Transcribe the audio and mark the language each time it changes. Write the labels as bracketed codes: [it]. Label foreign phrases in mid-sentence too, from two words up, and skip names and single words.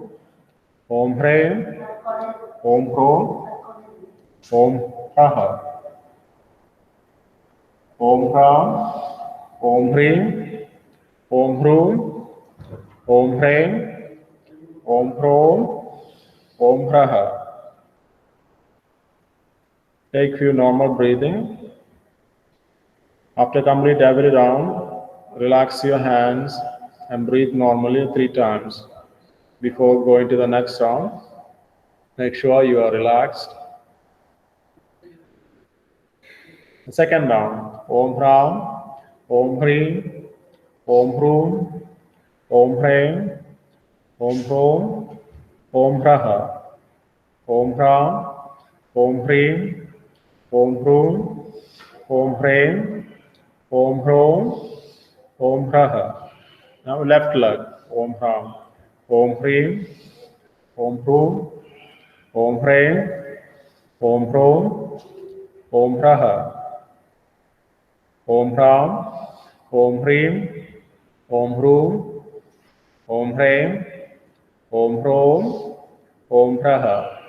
[sa] Om Hrim. Om Hrom. Om Raha. Om Ram. Om Hrim. Om Hrum. Om Hrim. Om Hrom. Om Raha. [en] Take few normal breathing. After complete every round, relax your hands and breathe normally 3 times. Before going to the next round, make sure you are relaxed. The second round, [sa] Om Ram, Om Hrim, Om Hrum, Om Hrim, Om Hrom, Om Raha, Om Ram, Om Hrim, Om Hrum, Om Hrim, Om Hrom, Om Raha. [en] Now left leg, [sa] Om Ram, Om Hrim, Om Hrum, Om Hrim, Om Hrom, Om Raha. Om Ram, Om Hrim, Om Hrum, Om Hrim, Om Hrom, Om Raha.